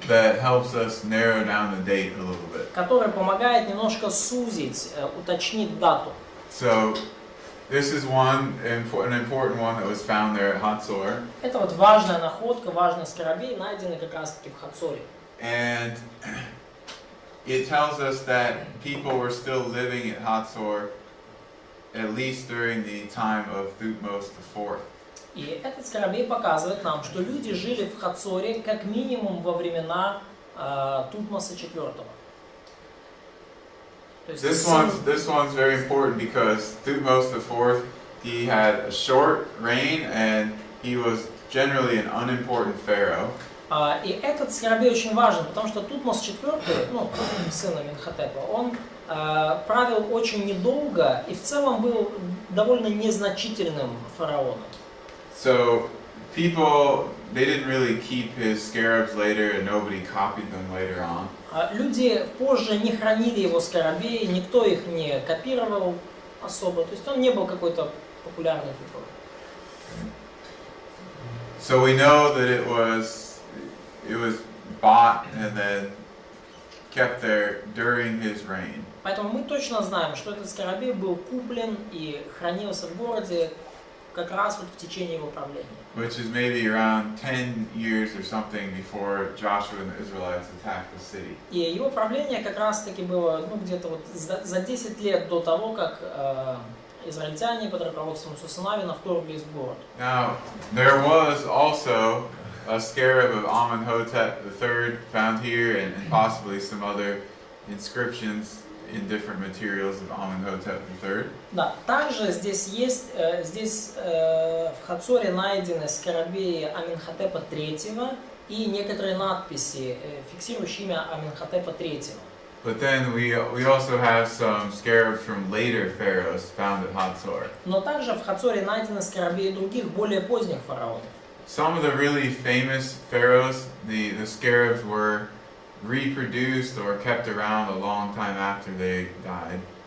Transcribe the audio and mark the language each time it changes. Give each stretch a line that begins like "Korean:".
English: that helps us narrow down the date a little bit.
Russian: который помогает немножко сузить, уточнить дату.
English: So this is an important one that was found there at Hatzor.
Russian: Это вот важная находка, важный скоробей, найденный как раз-таки в Хацоре.
English: And it tells us that people were still living at Hatzor at least during the time of Thutmose IV.
Russian: И этот скоробей показывает нам, что люди жили в Хацоре как минимум во времена Тутмоса IV. То есть
English: This one's very important because Thutmose IV, he had a short reign and he was generally an unimportant pharaoh.
Russian: И этот скоробей очень важен, потому что Тутмос IV, ну, сын Аминхотепа, он правил очень недолго и в целом был довольно незначительным фараоном.
English: So people, they didn't really keep his scarabs later and nobody copied them later on.
Russian: Люди позже не хранили его скоробеи, никто их не копировал особо, то есть он не был какой-то популярной фигурой.
English: So we know that it was bought and then kept there during his reign.
Russian: Поэтому мы точно знаем, что этот скоробей был куплен и хранился в городе как раз вот в течение его правления.
English: Which is maybe around 10 years or something before Joshua and the Israelites attacked the city.
Russian: И его правление как раз-таки было, ну, где-то вот за 10 лет до того, как израильтяне под руководством Иисуса Навина вторглись в город.
English: Now, there was also a scarab of Amenhotep III found here and possibly some other inscriptions in different materials of Amenhotep III.
Russian: Да, также здесь есть, в Хацоре найдены скоробеи Аминхотепа III и некоторые надписи, фиксирующие имя Аминхотепа III.
English: But then we also have some scarabs from later pharaohs found at Hatzor.
Russian: Но также в Хацоре найдены скоробеи других, более поздних фараонов.
English: Some of the really famous pharaohs, the scarabs were reproduced or kept around a long time after they died.